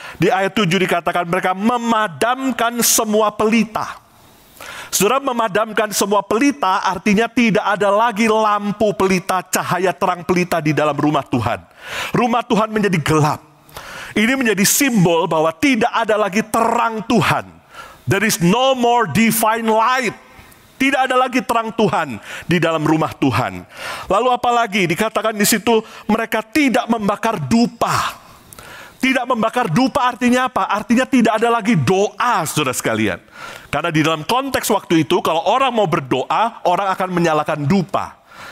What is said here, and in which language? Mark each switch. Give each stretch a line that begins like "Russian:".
Indonesian: Di ayat 7 dikatakan mereka memadamkan semua pelita. Saudara, memadamkan semua pelita artinya tidak ada lagi lampu pelita, cahaya terang pelita di dalam rumah Tuhan. Rumah Tuhan menjadi gelap. Ini menjadi simbol bahwa tidak ada lagi terang Tuhan.
English: There is no more divine light.
Indonesian: Tidak ada lagi terang Tuhan di dalam rumah Tuhan. Lalu apalagi dikatakan di situ mereka tidak membakar dupa. Tidak membakar dupa artinya apa? Artinya tidak ada lagi doa, saudara sekalian. Karena di dalam konteks waktu itu kalau orang mau berdoa, orang akan menyalakan dupa.